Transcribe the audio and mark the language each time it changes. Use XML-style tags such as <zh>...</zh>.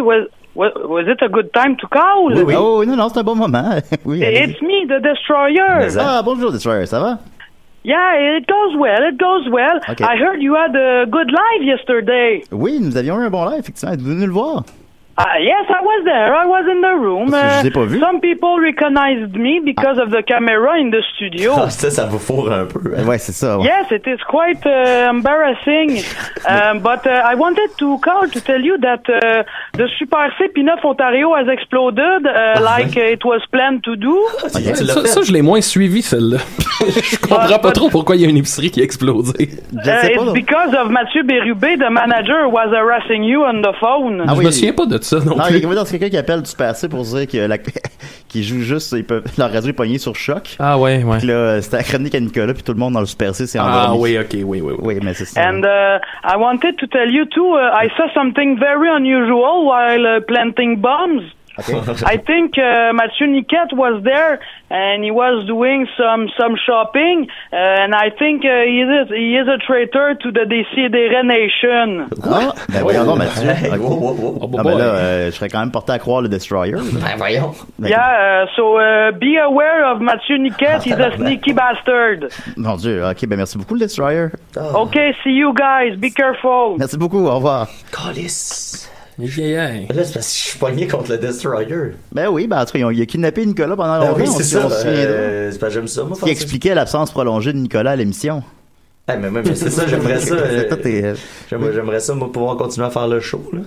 <en>Was it a good time to call?</en> <fr>Oui, oui. Oh, non, c'est un bon moment. Oui,</fr> <en>It's me, the Destroyer.</en> <fr>Ah, bonjour, Destroyer, ça va?</fr> <en>Yeah, it goes well. It goes well. Okay. I heard you had a good live yesterday.</en> <fr>Oui, nous avions eu un bon live, effectivement. Êtes-vous venu le voir?</fr> <en>Yes, I was there. I was in the room.</en> <fr>Parce que je vous ai pas vu.</fr> <en>Some people recognized me because of the camera in the studio.</en> <fr>Ah, ça vous fourre un peu. Hein? Ouais, c'est ça. Ouais.</fr> <en>Yes, it is quite embarrassing. But I wanted to call to tell you that the Super C P9 Ontario has exploded like it was planned to do. Okay.</en> <fr>Ça, je l'ai moins suivi, celle-là. Je comprends pas trop pourquoi il y a une épicerie qui a explosé.</fr> <en>It's because of Mathieu Bérubé, the manager, who was harassing you on the phone.</en> <fr>Je me souviens pas de ça non plus. Il y a quelqu'un qui appelle du Super C pour dire que qui joue juste, leur radio est pognée sur choc. Ah ouais. Puis là, c'était la chronique à Nicolas, puis tout le monde dans le Super C s'est endormi. Ah oui, ok, oui. Oui, mais c'est ça.</fr> <en>And I wanted to tell you too, I saw something very unusual while planting bombs. Okay. I think Mathieu Niquette was there and he was doing some shopping and I think he is a traitor to the Décideret Nation.</en> <fr>Ah, ben voyons donc, Mathieu. Okay. Ah, ben là, je serais quand même porté à croire le Destroyer. Ben voyons.</fr> <en>Yeah, so be aware of Mathieu Niquette, he's a sneaky bastard.</en> <fr>Mon Dieu, ok, ben merci beaucoup le Destroyer.</fr> <en>Okay, see you guys, be careful.</en> <fr>Merci beaucoup, au revoir. Calice. Là, c'est parce que je suis pogné contre le Destroyer. Ben oui, ben en tout cas, il a kidnappé Nicolas pendant longtemps. Oui, c'est ça. C'est pas j'aime ça, moi. Ce qui expliquait l'absence prolongée de Nicolas à l'émission. Mais c'est ça, j'aimerais ça. J'aimerais ça, moi, pouvoir continuer à faire le show, là.</fr>